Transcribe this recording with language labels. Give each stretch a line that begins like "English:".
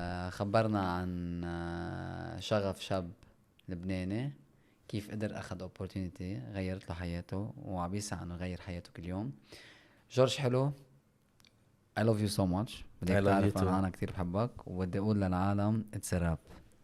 Arabic: خبرنا عن شغف شاب لبناني كيف قدر أخذ opportunity غيرت له حياته وعم يسعى أنه يغير حياته كل يوم.
English: George
Arabic: حلو،
English: I love you so much.
Arabic: بدك تعرف أنا كتير بحبك، وبدي أقول للعالم
English: it's a rap.